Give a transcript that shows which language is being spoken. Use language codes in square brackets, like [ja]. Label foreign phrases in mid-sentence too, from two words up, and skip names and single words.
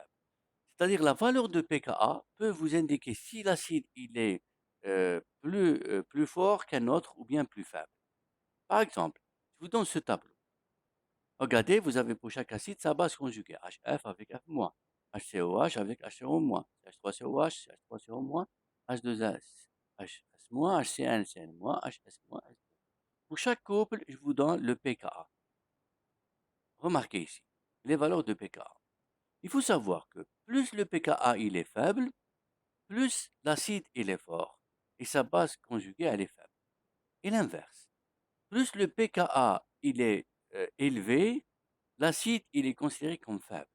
[fr] C'est-à-dire la valeur de pKa peut vous indiquer si l'acide il est plus fort qu'un autre ou bien plus faible. Par exemple, je vous donne ce tableau. Regardez, vous avez pour chaque acide sa base conjuguée, HF avec F-, HCOH avec HCO-, CH3COH, CH3CO-, H2S, HS-, HCN, CN-, HS-, S2. Pour chaque couple, je vous donne le pKa. Remarquez ici, les valeurs de pKa. Il faut savoir que plus le pKa il est faible, plus l'acide il est fort et sa base conjuguée elle est faible. Et l'inverse, plus le pKa il est élevé, l'acide il est considéré comme faible.